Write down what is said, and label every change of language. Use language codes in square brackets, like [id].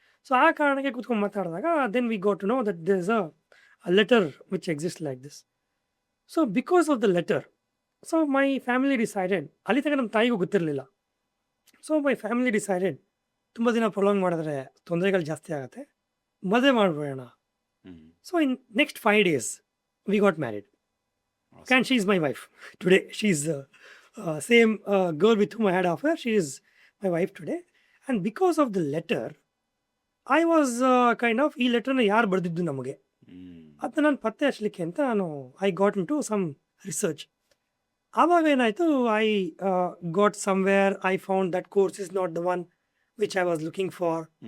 [en] so [kn] ಆ ಕಾರಣಕ್ಕೆ ಕೂತ್ಕೊಂಡು ಮಾತಾಡಿದಾಗ [en] Then we got to know that there is a letter which exist like this. So because of the letter so my family decided, [kn] ಅಲ್ಲಿ ತನಕ ನಮ್ಮ ತಾಯಿಗೂ ಗೊತ್ತಿರಲಿಲ್ಲ. ಸೊ ಮೈ ಫ್ಯಾಮಿಲಿ ಡಿಸೈಡೆಡ್, ತುಂಬ ದಿನ ಪ್ರೊಲಾಂಗ್ ಮಾಡಿದ್ರೆ ತೊಂದರೆಗಳು ಜಾಸ್ತಿ ಆಗುತ್ತೆ, ಮದುವೆ ಮಾಡಿಬಿಡೋಣ. [en] So in next 5 days we got married. And she is my wife today. She is same girl with whom I had affair. She is my wife today. And because of the letter, I was kind of, [kn] ಈ ಲೆಟರ್ನ ಯಾರು ಬರೆದಿದ್ದು ನಮಗೆ ಅದನ್ನ ನಾನು ಪತ್ತೆ ಹಚ್ಚಲಿಕ್ಕೆ ಅಂತ [en] I got into some research. [kn] ಆವಾಗ ಏನಾಯಿತು, [en] I got somewhere I found that course is not the one which I was looking for.